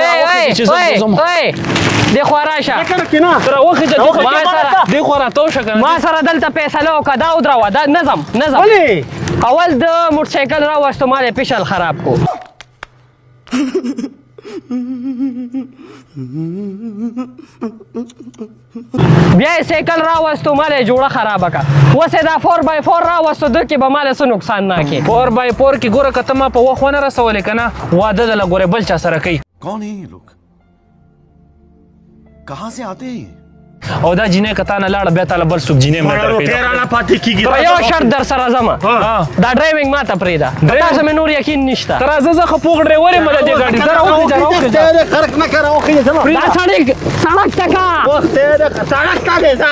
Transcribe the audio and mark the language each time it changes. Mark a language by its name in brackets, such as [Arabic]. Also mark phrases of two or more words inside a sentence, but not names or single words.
[Pashto] دې خوا راشه ما سره دلته فیصله وکړه دا ودروه دا نظم اول د موټرسایکل راوستو ما د پیشل خراب کو بیا یې سایکل راوستو ما یې جوړه خرابه کړه اوس یې دا 4x4 راوستو ده کې به ما له څه نقصان نه کړي 4x4 کې ګوره که ته ما په وخت ونه رسولې که نه واده دله ګوره بل چا سره کوي [Hindi] कौन है ये लोग कहाँ से आते हैं [Pashto] او دا جینۍ که تا نه لاړه بیا تاله بل څوک جینۍ روټۍ رانه پاتې کېږي په یو شرط در سره ځمه دا ډرایوینګ ما ته پرېږده تاسو مې نور یقین نشته ته راځه زه ښه پوخ ډرایور یم د دې ګاډي ته راوخېږه خرک نه کړه دا سړک ټکا سړک ته دی ځه